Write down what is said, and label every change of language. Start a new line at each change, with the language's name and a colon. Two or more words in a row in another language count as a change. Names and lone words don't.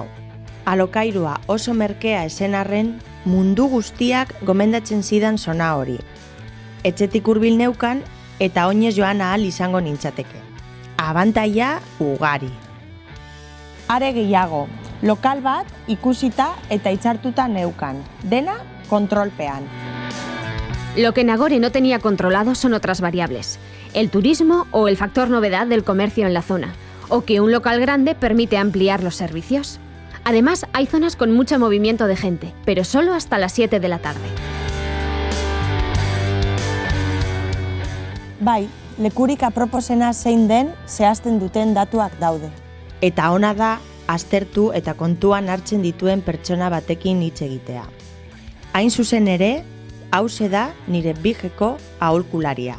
Basque: Alokairua oso merkea esen arren, mundu guztiak gomendatzen zidan zona hori. Etxetik hurbil neukan eta oinez joan ahal izango nintzateke. Abantaila ugari. Are gehiago, lokal bat ikusita eta hitzartuta neukan, dena kontrolpean.
Spanish: Lo que Nagore no tenía controlado son otras variables, el turismo o el factor novedad del comercio en la zona, o que un local grande permite ampliar los servicios. Además, hay zonas con mucho movimiento de gente, pero solo hasta las 7 de la tarde.
Basque: Bai, lekurik aproposena zein den zehazten duten datuak daude. Eta ona da, aztertu eta kontuan hartzen dituen pertsona batekin hitz egitea. Hain zuzen ere, hauxe da nire bijeko aholkularia.